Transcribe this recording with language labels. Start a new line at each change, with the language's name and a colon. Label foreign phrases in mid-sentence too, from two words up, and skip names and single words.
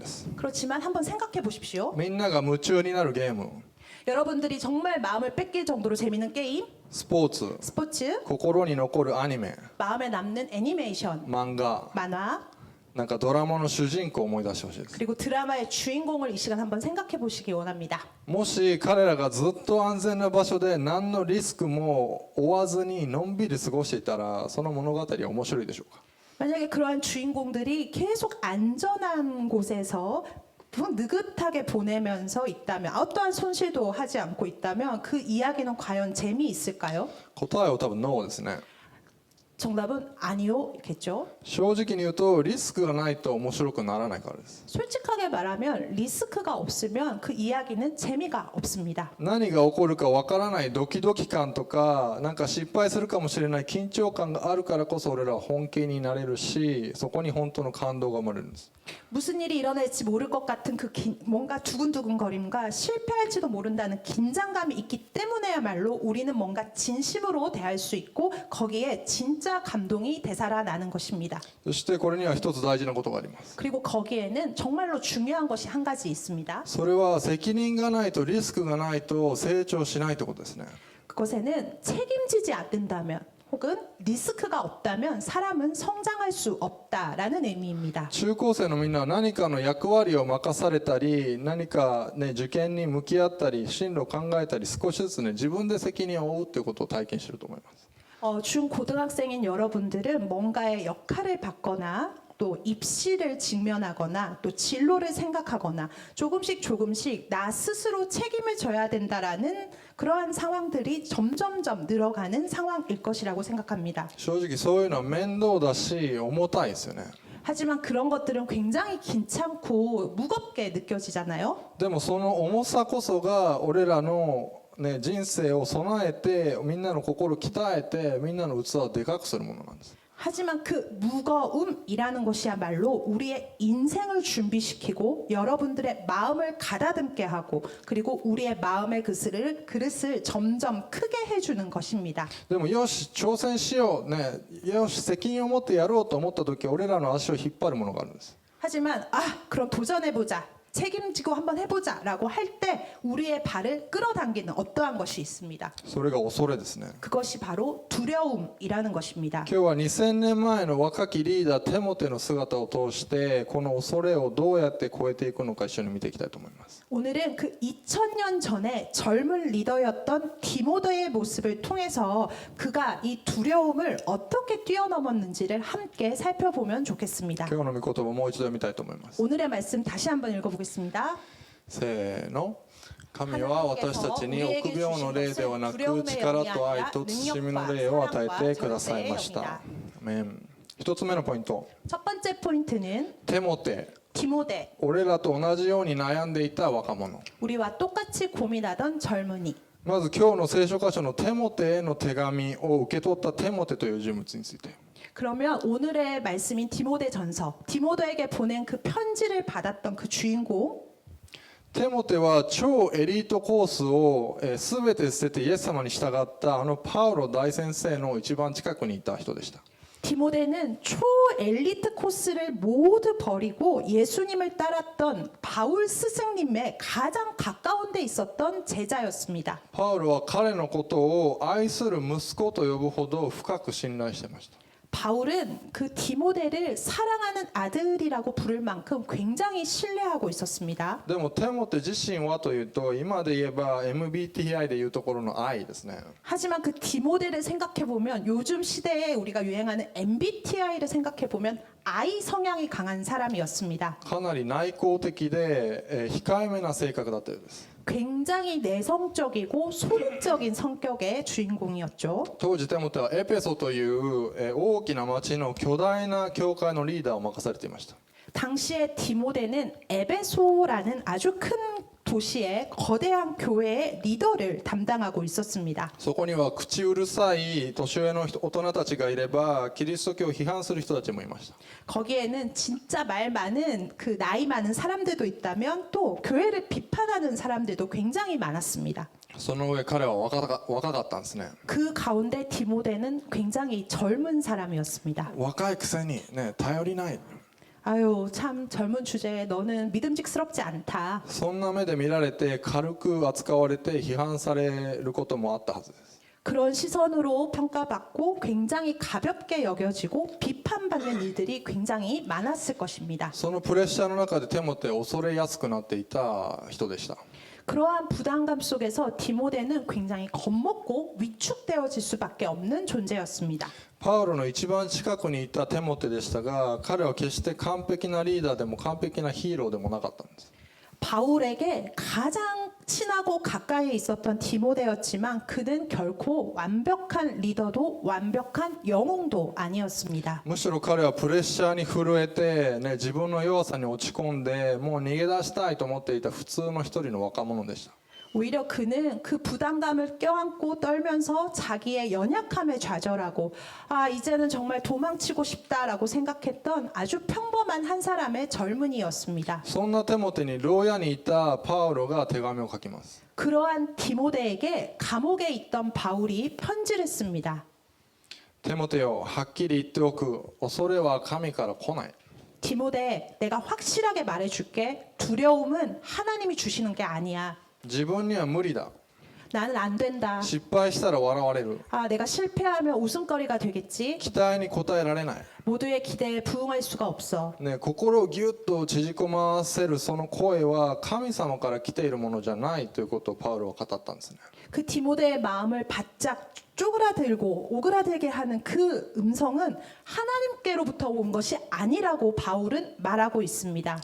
Korean: 그렇지만 한번 생각해 보십시오.
Japanese: みんなが夢中になるゲーム
Korean: 여러분들이 정말 마음을 뺏길 정도로 재밌는 게임,
Japanese: スポーツ
Korean: 스포츠,
Japanese: 心に残るアニメ
Korean: 마음에 남는 애니메이션,
Japanese: 漫画
Korean: 만화,
Japanese: なんかドラマの主人公を思い出してほしいです
Korean: 그리고 드라마의 주인공을 이 시간 한번 생각해 보시기 원합니다.
Japanese: もし彼らがずっと安全な場所で何のリスクも負わずにのんびり過ごしていたらその物語は面白いでしょうか
Korean: 만약에 그러한 주인공들이 계속 안전한 곳에서 느긋하게 보내면서 있다면, 어떠한 손실도 하지 않고 있다면 그 이야기는 과연 재미있을까요?
Japanese: 答えは多分ノーですね
Korean: 정답은 아니요겠죠.
Japanese: 正直に言うとリスクがないと面白くならないからです
Korean: 솔직하게 말하면 리스크가 없으면 그 이야기는 재미가 없습니다.
Japanese: 何が起こるかわからないドキドキ感とかなんか失敗するかもしれない緊張感があるからこそ俺らは本気になれるしそこに本当の感動が生まれるんです
Korean: 무슨 일이 일어날지 모를 것 같은 뭔가 두근두근거림과 실패할지도 모른다는 긴장감이 있기 때문에야말로 우리는 뭔가 진심으로 대할 수 있고 거기에 진짜 감동이 되살아나는 것입니다.
Japanese: そしてこれには一つ大事なことがあります
Korean: 그리고 거기에는 정말로 중요한 것이 한 가지 있습니다.
Japanese: それは責任がないとリスクがないと成長しないということですね
Korean: 그것에는 책임지지 않는다면 혹은 리스크가 없다면 사람은 성장할 수 없다라는 의미입니다.
Japanese: 中高生のみんなは何かの役割を任されたり何か、ね、受験に向き合ったり進路を考えたり少しずつ、ね、自分で責任を負うということを体験していると思います
Korean: 중고등학생인 여러분들은 뭔가의 역할을 받거나 또 입시를 직면하거나 또 진로를 생각하거나 조금씩 나 스스로 책임을 져야 된다라는 그러한 상황들이 점점점 늘어가는 상황일 것이라고 생각합니다.
Japanese: 正直そういうのは面倒だし重たいですよね
Korean: 하지만 그런 것들은 굉장히 귀찮고 무겁게 느껴지잖아요.
Japanese: でもその重さこそが俺らの、ね、人生を備えてみんなの心を鍛えてみんなの器をでかくするものなんです
Korean: 하지만 그 무거움이라는 것이야말로 우리의 인생을 준비시키고 여러분들의 마음을 가다듬게 하고 그리고 우리의 마음의 그릇을 점점 크게 해주는 것입니다.
Japanese: でもよし挑戦しよう、ね、よし責任を持ってやろうと思った時俺らの足を引っ張るものがあるんです
Korean: 하지만 그럼 도전해보자. 책임지고 한번 해보자라고 할 때 우리의 발을 끌어당기는 어떠한 것이 있습니다.
Japanese: それが恐れですね
Korean: 그것이 바로 두려움이라는 것입니다.
Japanese: 今日は2000年前の若きリーダーテモテの姿を通してこの恐れをどうやって超えていくのか一緒に見ていきたいと思います
Korean: 오늘은 그 2000년 전에 젊은 리더였던 디모데의 모습을 통해서 그가 이 두려움을 어떻게 뛰어넘었는지를 함께 살펴보면 좋겠습니다.
Japanese: 今日の御言葉をもう一度読みたいと思います
Korean: 오늘의 말씀 다시 한번 읽어보겠습니다.
Japanese: せーの神は私たちに臆病の霊ではなく力と愛と慎みの霊を与えてくださいましたアメン一つ目のポイント
Korean: 첫 번째 포인트는
Japanese: テモテ
Korean: 디모데,
Japanese: 俺らと同じように悩んでいた若者
Korean: 우리와 똑같이 고민하던 젊은이.
Japanese: まず今日の聖書箇所のテモテへの手紙を受け取ったテモテという人物について
Korean: 그러면 오늘의 말씀인 디모데 전서, 디모데에게 보낸 그 편지를 받았던 그 주인공,
Japanese: テモテは超エリートコースを全て捨ててイエス様に従ったあのパウロ大先生の一番近くにいた人でした
Korean: 디모데는 초엘리트 코스를 모두 버리고 예수님을 따랐던 바울 스승님의 가장 가까운 데 있었던 제자였습니다.
Japanese: パウロは彼のことを愛する息子と呼ぶほど深く信頼していました
Korean: 바울은 그 디모데를 사랑하는 아들이라고 부를 만큼 굉장히 신뢰하고 있었습니다.
Japanese: でもテモテ自身はというと今で言えば MBTI でいうところの愛ですね
Korean: 하지만 그 디모데를 생각해 보면 요즘 시대에 우리가 유행하는 MBTI를 생각해 보면 I 성향이 강한 사람이었습니다.
Japanese: かなり内向的で控えめな性格だったようです
Korean: 굉장히 내성적이고 소극적인 성격의 주인공이었죠.
Japanese: 当時テモテはエペソという大きな町の巨大な教会のリーダーを任されていました
Korean: 당시에 디모데는 에베소라는 아주 큰 도시의 거대한 교회의 리더를 담당하고 있었습니다.
Japanese: そこには口うるさい年上の大人たちがいればキリスト教を批判する人たちもいました。
Korean: 거기에는 진짜 말 많은 그 나이 많은 사람들도 있다면 또 교회를 비판하는 사람들도 굉장히 많았습니다.
Japanese: その上彼は若かったんですね。
Korean: 그 가운데 디모데는 굉장히 젊은 사람이었습니다.
Japanese: 若いくせにね頼りない。
Korean: 아유 참 젊은 주제에 너는 믿음직스럽지 않다.
Japanese: そんな目で見られて軽く扱われて批判されることもあったはずです。
Korean: 그런 시선으로 평가받고 굉장히 가볍게 여겨지고 비판받는 일들이 굉장히 많았을 것입니다.
Japanese: そのプレッシャーの中でテモテを恐れやすくなっていた人でした。
Korean: 그러한 부담감 속에서 디모데는 굉장히 겁먹고 위축되어질 수밖에 없는 존재였습니다.
Japanese: パウロの一番近くにいたテモテでしたが、彼は決して完璧なリーダーでも完璧なヒーローでもなかったんです。
Korean: 바울에게 가장 친하고 가까이 있었던 디모데였지만 그는 결코 완벽한 리더도 완벽한 영웅도 아니었습니다.
Japanese: むしろ彼はプレッシャーに震えて、ね、自分の弱さに落ち込んでもう逃げ出したいと思っていた普通の一人の若者でした。
Korean: 오히려 그는 그 부담감을 껴안고 떨면서 자기의 연약함에 좌절하고 이제는 정말 도망치고 싶다라고 생각했던 아주 평범한 한 사람의 젊은이였습니다.
Japanese: そんなテモテに牢屋にいたパウロが手紙を書きます。
Korean: 그러한 디모데에게 감옥에 있던 바울이 편지를 씁니다.
Japanese: テモテよ、はっきり言っておく。恐れは神から来ない。
Korean: 디모데, 내가 확실하게 말해줄게. 두려움은 하나님이 주시는 게 아니야.
Japanese: 自分には無理だ。
Korean: 나는 안 된다.
Japanese: 失敗したら笑われる。
Korean: 내가 실패하면 웃음거리가 되겠지.
Japanese: 期待に応えられない。
Korean: 모두의 기대에 부응할 수가 없어.
Japanese: ね、心をぎゅっと縮こませるその声は神様から来ているものじゃないということをパウロは語ったんですね。
Korean: 그 디모데의 마음을 바짝 쪼그라들고 오그라들게 하는 그 음성은 하나님께로부터 온 것이 아니라고 바울은 말하고 있습니다.